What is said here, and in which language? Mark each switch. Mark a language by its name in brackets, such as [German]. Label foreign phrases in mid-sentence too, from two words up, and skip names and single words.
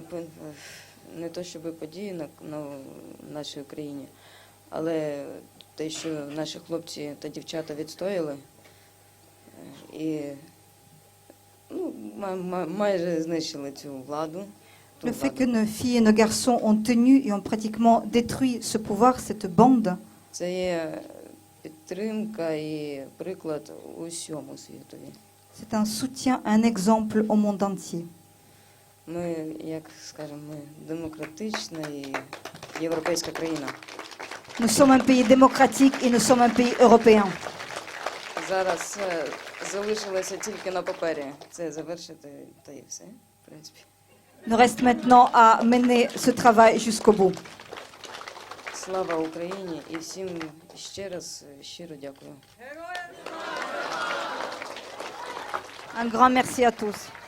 [Ukrainian] не то щоб події на нашій Україні, але те, що наші хлопці та дівчата відстояли і майже знищили цю владу. [French] Le fait que nos filles et nos garçons ont tenu et ont pratiquement détruit ce pouvoir, cette bande, [Ukrainian] Це є підтримка і приклад усьому світові. [French] c'est un soutien, un exemple au monde entier. [Ukrainian] Ми, як скажемо, ми демократична і європейська країна. [French] Nous sommes un pays démocratique et nous sommes un pays européen. [Ukrainian] Зараз залишилося тільки на папері це завершити, та і все, в принципі. [French] Il nous reste maintenant à mener ce travail jusqu'au bout. [Ukrainian] Слава Україні і всім ще раз щиро дякую. [French] Un grand merci à tous.